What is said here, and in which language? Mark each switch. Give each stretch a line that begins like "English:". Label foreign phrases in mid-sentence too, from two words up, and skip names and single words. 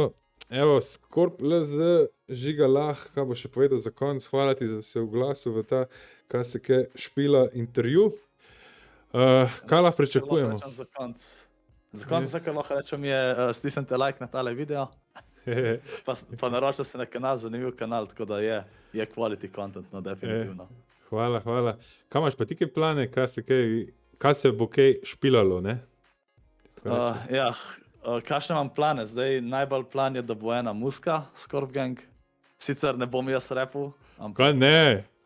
Slovenian: Evo, Skorp LZ, Žiga Lah, kaj bo še povedal za konc, hvala ti, da se oglasil v ta KSK špila intervju. Kaj lahko pričakujemo? Za konc vse, kar lahko rečem, je stisnite like na tale video, pa naročite se na kanal, zanimiv kanal, tako da je
English: quality content,
Slovenian: no, definitivno. Hvala. Kaj imaš pa ti kaj plane, kaj se bo kaj špilalo, ne? Ja, kakšne imam plane? Zdaj najbolj plan je, da bo ena muska, Skorp Gang. Sicer ne bom jaz rapil. Kaj ne?